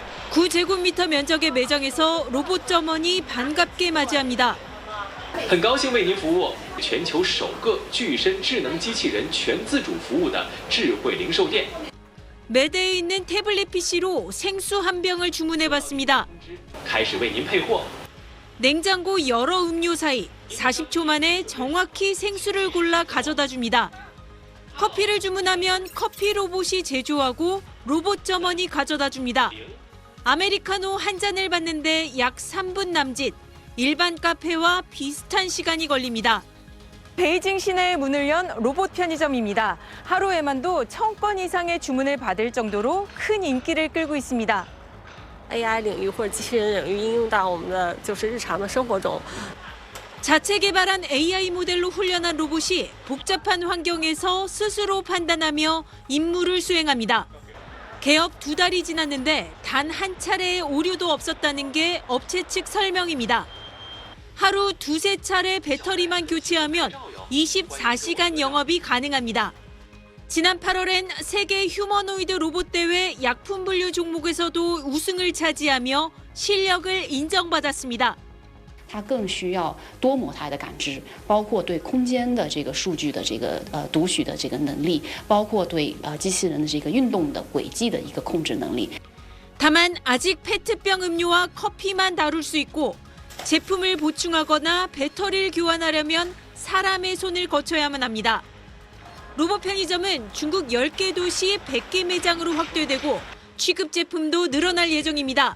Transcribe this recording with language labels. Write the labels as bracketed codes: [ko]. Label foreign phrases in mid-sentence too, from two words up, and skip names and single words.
[ko] 9제곱미터 면적의 매장에서 로봇 점원이 반갑게 맞이합니다. [zh] 很高兴为您服务全球首个具身智能机器人全自主服务的智慧零售店。 [ko] 매대에 있는 태블릿 PC로 생수 한 병을 주문해봤습니다. [zh] 开始为您配货。 [ko] 냉장고 여러 음료 사이 40초 만에 정확히 생수를 골라 가져다 줍니다. 커피를 주문하면 커피 로봇이 제조하고 로봇 점원이 가져다 줍니다. 아메리카노 한 잔을 받는데 약 3분 남짓, 일반 카페와 비슷한 시간이 걸립니다. 베이징 시내에 문을 연 로봇 편의점입니다. 하루에만도 1000건 이상의 주문을 받을 정도로 큰 인기를 끌고 있습니다. [zh] AI 领域或者机器人领域应用到我们的日常的生活中。 [ko] 자체 개발한 AI 모델로 훈련한 로봇이 복잡한 환경에서 스스로 판단하며 임무를 수행합니다. 개업 2달이 지났는데 단 한 차례의 오류도 없었다는 게 업체 측 설명입니다. 하루 2~3차례 배터리만 교체하면 24시간 영업이 가능합니다. 지난 8월엔 세계 휴머노이드 로봇 대회 약품 분류 종목에서도 우승을 차지하며 실력을 인정받았습니다. [zh] 它更需要多模态的感知，包括对空间的这个数据的读取的这个能力，包括对机器人的这个运动的轨迹的一个控制能力。 [ko] 다만 아직 페트병 음료와 커피만 다룰 수 있고 제품을 보충하거나 배터리를 교환하려면 사람의 손을 거쳐야만 합니다. 로봇 편의점은 중국 10개 도시 100개 매장으로 확대되고 취급 제품도 늘어날 예정입니다.